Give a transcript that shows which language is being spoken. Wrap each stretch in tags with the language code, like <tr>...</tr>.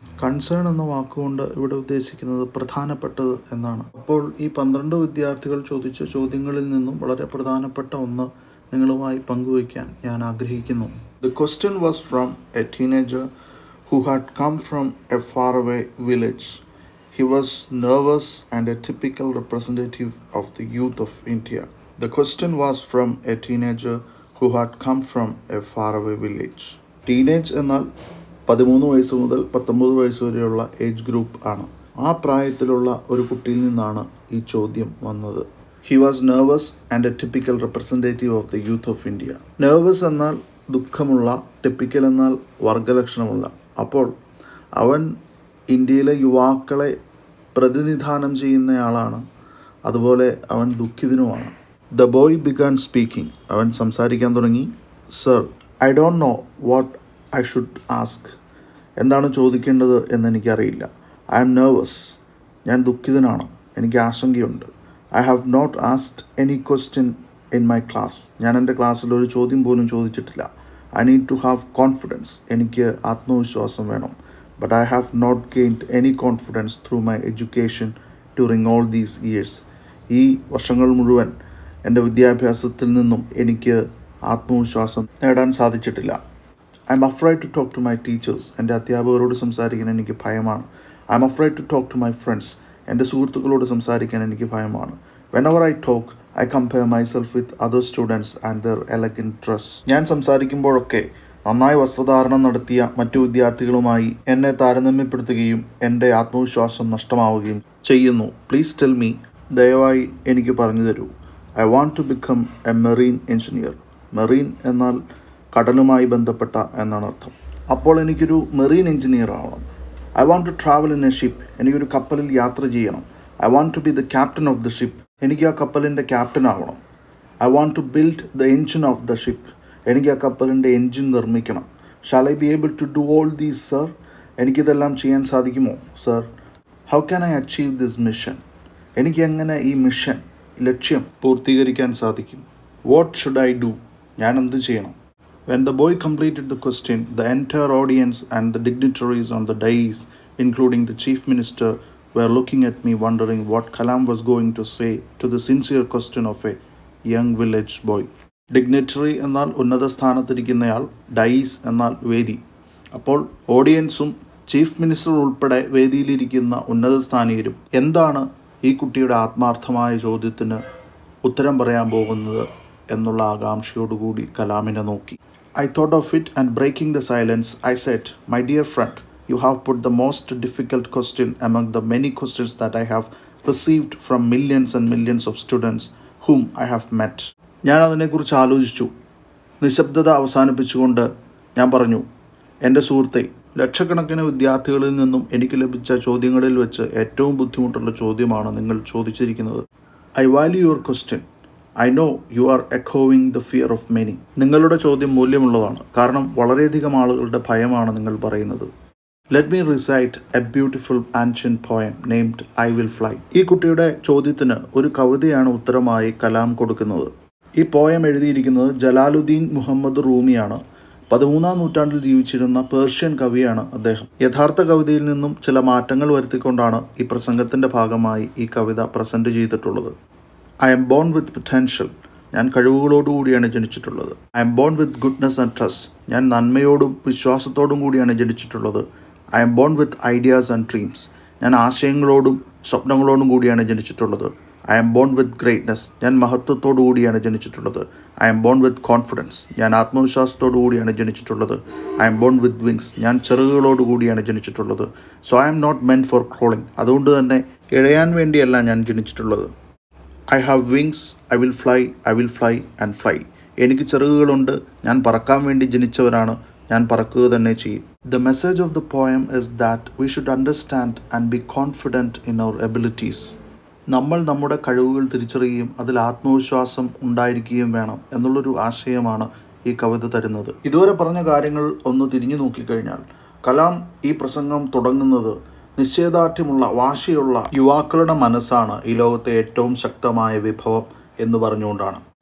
<ml>Concern എന്ന വാക്കുകൊണ്ട് ഇവിടെ ഉദ്ദേശിക്കുന്നത് പ്രധാനപ്പെട്ടത് എന്നാണ്. അപ്പോൾ ഈ 12 വിദ്യാർത്ഥികൾ ചോദിച്ച ചോദ്യങ്ങളിൽ നിന്നും വളരെ പ്രധാനപ്പെട്ട ഒന്ന് നിങ്ങളുമായി പങ്കുവയ്ക്കാൻ ഞാൻ ആഗ്രഹിക്കുന്നു.</ml> <en>The question was from a teenager who had come from a far away village. He was nervous and a typical representative of the youth of India. The question was from a teenager who had come from a faraway village.</en> <ml>Teenage എന്നാൽ 13 വയസ്സ് മുതൽ 19 വയസ്സ് വരെയുള്ള age group ആണ്. ആ പ്രായത്തിലുള്ള ഒരു കുട്ടിയിൽ നിന്നാണ് ഈ ചോദ്യം വന്നത്.</ml> <en>He was nervous and a typical representative of the youth of India.</en> <ml>Nervous എന്നാൽ ദുഃഖമുള്ള, typical എന്നാൽ വർഗലക്ഷണമുള്ള. അപ്പോൾ അവൻ ഇന്ത്യയിലെ യുവാക്കളെ പ്രതിനിധാനം ചെയ്യുന്നയാളാണ്, അതുപോലെ അവൻ ദുഃഖിതനുമാണ്.</ml> <en>the boy began speaking,</en> <ml>അവൻ സംസാരിക്കാൻ തുടങ്ങി.</ml> <en>sir, I don't know what I should ask,</en> <ml>എന്താണ് ചോദിക്കേണ്ടത് എന്നെനിക്കറിയില്ല.</ml> <en>I am nervous,</en> <ml>ഞാൻ ദുഃഖിതനാണ്, എനിക്ക് ആശങ്കയുണ്ട്.</ml> <en>I have not asked any question in my class,</en> <ml>ഞാൻ എൻ്റെ ക്ലാസ്സിൽ ഒരു ചോദ്യം പോലും ചോദിച്ചിട്ടില്ല.</ml> <en>I need to have confidence,</en> <ml>എനിക്ക് ആത്മവിശ്വാസം വേണം.</ml> <en>But I have not gained any confidence through my education during all these years.</en> <ml>ഈ വർഷങ്ങൾ മുഴുവൻ എൻ്റെ വിദ്യാഭ്യാസത്തിൽ നിന്നും എനിക്ക് ആത്മവിശ്വാസം നേടാൻ സാധിച്ചിട്ടില്ല.</ml> <en>I am afraid to talk to my teachers,</en> <ml>എൻ്റെ അധ്യാപകരോട് സംസാരിക്കാൻ എനിക്ക് ഭയമാണ്.</ml> <en>I am afraid to talk to my friends,</en> <ml>എൻ്റെ സുഹൃത്തുക്കളോട് സംസാരിക്കാൻ എനിക്ക് ഭയമാണ്.</ml> <en>Whenever I talk, I compare myself with other students and their elegant dress.</en> <ml>ഞാൻ സംസാരിക്കുമ്പോഴൊക്കെ നന്നായി വസ്ത്രധാരണം നടത്തിയ മറ്റു വിദ്യാർത്ഥികളുമായി എന്നെ താരതമ്യപ്പെടുത്തുകയും എൻ്റെ ആത്മവിശ്വാസം നഷ്ടമാവുകയും ചെയ്യുന്നു.</ml> <en>please tell me,</en> <ml>ദയവായി എനിക്ക് പറഞ്ഞു തരൂ.</ml> <en>I want to become a marine engineer.</en> <ml>Marine എന്നാൽ കടലുമായി ബന്ധപ്പെട്ട എന്നാണ് അർത്ഥം. അപ്പോൾ എനിക്കൊരു മെറീൻ എഞ്ചിനീയർ ആവണം.</ml> <en>I want to travel in a ship.</en> <ml>എനിക്കൊരു കപ്പലിൽ യാത്ര ചെയ്യണം.</ml> <en>I want to be the captain of the ship.</en> <ml>എനിക്ക് ആ കപ്പലിൻ്റെ ക്യാപ്റ്റൻ ആവണം.</ml> <en>I want to build the engine of the ship.</en> <ml>എനിക്ക് ആ കപ്പലിൻ്റെ എൻജിൻ നിർമ്മിക്കണം.</ml> <en>Shall I be able to do all these sir?</en> <ml>എനിക്കിതെല്ലാം ചെയ്യാൻ സാധിക്കുമോ sir?</ml> <en>How can I achieve this mission?</en> <ml>എനിക്ക് എങ്ങനെ ഈ മിഷൻ, ലക്ഷ്യം പൂർത്തീകരിക്കാൻ സാധിക്കും?</ml> <en>What should I do?</en> <ml>ഞാൻ എന്ത് ചെയ്യണം?</ml> <en>When the boy completed the question, the entire audience and the dignitaries on the dais, including the chief minister, were looking at me wondering what Kalam was going to say to the sincere question of a young village boy.</en> <ml>Dignitary എന്നാൽ ഉന്നത സ്ഥാനത്തിരിക്കുന്നയാൾ, dyes എന്നാൽ വേദി. അപ്പോൾ ഓഡിയൻസും chief minister ഉൾപ്പെടെ വേദിയിലിരിക്കുന്ന ഉന്നത സ്ഥാനീയരും എന്താണ് ഈ കുട്ടിയുടെ ആത്മാർത്ഥമായ ചോദ്യത്തിന് ഉത്തരം പറയാൻ പോകുന്നത് എന്നുള്ള ആകാംക്ഷയോടുകൂടി കലാമിനെ നോക്കി.</ml> <en>I thought of it, and breaking the silence, I said, "My dear friend, you have put the most difficult question among the many questions that I have received from millions and millions of students whom I have met."</en> <ml>ഞാൻ അതിനെക്കുറിച്ച് ആലോചിച്ചു. നിശബ്ദത അവസാനിപ്പിച്ചുകൊണ്ട് ഞാൻ പറഞ്ഞു, എൻ്റെ സുഹൃത്തെ, ലക്ഷക്കണക്കിന് വിദ്യാർത്ഥികളിൽ നിന്നും എനിക്ക് ലഭിച്ച ചോദ്യങ്ങളിൽ വെച്ച് ഏറ്റവും ബുദ്ധിമുട്ടുള്ള ചോദ്യമാണ് നിങ്ങൾ ചോദിച്ചിരിക്കുന്നത്.</ml> <en>I value your question. I know you are echoing the fear of many.</en> <ml>നിങ്ങളുടെ ചോദ്യം മൂല്യമുള്ളതാണ്, കാരണം വളരെയധികം ആളുകളുടെ ഭയമാണ് നിങ്ങൾ പറയുന്നത്.</ml> <en>Let me recite a beautiful ancient poem named I Will Fly.</en> <ml>ഈ കുട്ടിയുടെ ചോദ്യത്തിന് ഒരു കവിതയാണ് ഉത്തരമായി കലാം കൊടുക്കുന്നത്. ഈ പോയം എഴുതിയിരിക്കുന്നത് ജലാലുദ്ദീൻ മുഹമ്മദ് റൂമിയാണ്. 13-ാം നൂറ്റാണ്ടിൽ ജീവിച്ചിരുന്ന പേർഷ്യൻ കവിയാണ് അദ്ദേഹം. യഥാർത്ഥ കവിതയിൽ നിന്നും ചില മാറ്റങ്ങൾ വരുത്തിക്കൊണ്ടാണ് ഈ പ്രസംഗത്തിൻ്റെ ഭാഗമായി ഈ കവിത പ്രസൻറ്റ് ചെയ്തിട്ടുള്ളത്.</ml> <en>I am born with potential.</en> <ml>ഞാൻ കഴിവുകളോടുകൂടിയാണ് ജനിച്ചിട്ടുള്ളത്.</ml> <en>I am born with goodness and trust.</en> <ml>ഞാൻ നന്മയോടും വിശ്വാസത്തോടും കൂടിയാണ് ജനിച്ചിട്ടുള്ളത്.</ml> <en>I am born with ideas and dreams.</en> <ml>ഞാൻ ആശയങ്ങളോടും സ്വപ്നങ്ങളോടും കൂടിയാണ് ജനിച്ചിട്ടുള്ളത്.</ml> <en>I am born with greatness.</en> <ml>ഞാൻ മഹത്വത്തോടു കൂടിയാണ് ജനിച്ചിട്ടുള്ളത്.</ml> <en>I am born with confidence.</en> <ml>ഞാൻ ആത്മവിശ്വാസത്തോടു കൂടിയാണ് ജനിച്ചിട്ടുള്ളത്.</ml> <en>I am born with wings.</en> <ml>ഞാൻ ചിറകുകളോടു കൂടിയാണ് ജനിച്ചിട്ടുള്ളത്.</ml> <en>So I am not meant for crawling.</en> <ml>അതുകൊണ്ട് തന്നെ ഇഴയാൻ വേണ്ടിയല്ല ഞാൻ ജനിച്ചിട്ടുള്ളത്.</ml> <en>I have wings, I will fly and fly.</en> <ml>എനിക്ക് ചിറകുകളുണ്ട്, ഞാൻ പറക്കാൻ വേണ്ടി ജനിച്ചവരാണ്, ഞാൻ പറക്കുക തന്നെ ചെയ്യും.</ml> <en>The message of the poem is that we should understand and be confident in our abilities.</en> <ml>നമ്മൾ നമ്മുടെ കഴിവുകൾ തിരിച്ചറിയുകയും അതിൽ ആത്മവിശ്വാസം ഉണ്ടായിരിക്കുകയും വേണം എന്നുള്ളൊരു ആശയമാണ് ഈ കവിത തരുന്നത്. ഇതുവരെ പറഞ്ഞ കാര്യങ്ങൾ ഒന്ന് തിരിഞ്ഞു നോക്കിക്കഴിഞ്ഞാൽ കലാം ഈ പ്രസംഗം തുടങ്ങുന്നത് നിശ്ചയദാർഢ്യമുള്ള, വാശിയുള്ള യുവാക്കളുടെ മനസ്സാണ് ഈ ലോകത്തെ ഏറ്റവും ശക്തമായ വിഭവം എന്ന് പറഞ്ഞുകൊണ്ടാണ്.</ml>